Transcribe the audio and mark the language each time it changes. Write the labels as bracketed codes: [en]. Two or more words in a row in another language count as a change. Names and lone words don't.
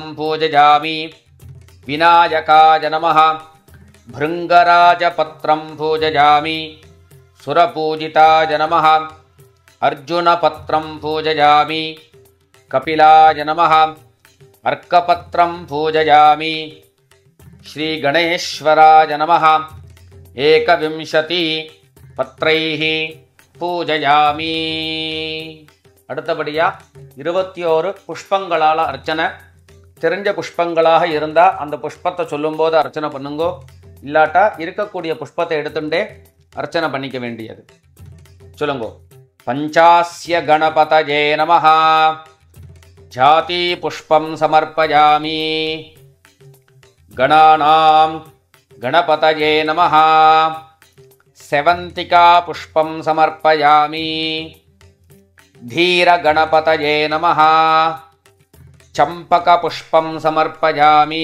[sa] पूजयामि विनायकाय नमः भृङ्गराजपत्रं पूजयामि सुरपूजिताय नमः अर्जुनपत्रं पूजयामि कपिलाय नमः अर्कपत्रं पूजयामि श्रीगणेश्वराय नमः 21 पत्रैः पूजयामि. [ta] அடுத்தபடியா 21 புஷ்பங்களால் அர்ச்சனை. தெரிஞ்ச புஷ்பங்களாக இருந்தால் அந்த புஷ்பத்தை சொல்லும்போது அர்ச்சனை பண்ணுங்கோ. இல்லாட்டா இருக்கக்கூடிய புஷ்பத்தை எடுத்துட்டே அர்ச்சனை பண்ணிக்க வேண்டியது. சொல்லுங்கோ. [sa] पञ्चास्य गणपतये नमः जाति पुष्पं समर्पयामि. गणानां गणपतये नमः सेवन्तिका पुष्पं समर्पयामि. धीरगणपतये नमः चम्पकपुष्पं समर्पयामि.